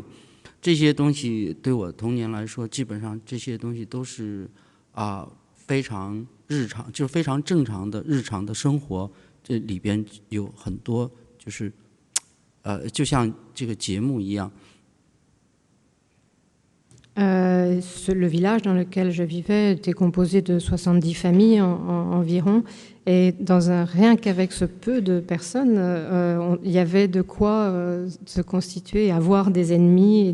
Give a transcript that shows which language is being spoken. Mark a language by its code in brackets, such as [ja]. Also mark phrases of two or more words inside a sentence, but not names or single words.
[zh] 这些东西对我童年来说，基本上这些东西都是非常日常，就是非常正常的日常的生活，这里边有很多就是就像这个节目一样。 [fr] Le village dans lequel je vivais était composé de 70 familles environ. Et rien qu'avec ce peu de personnes, il y avait de quoi se constituer, avoir des ennemis.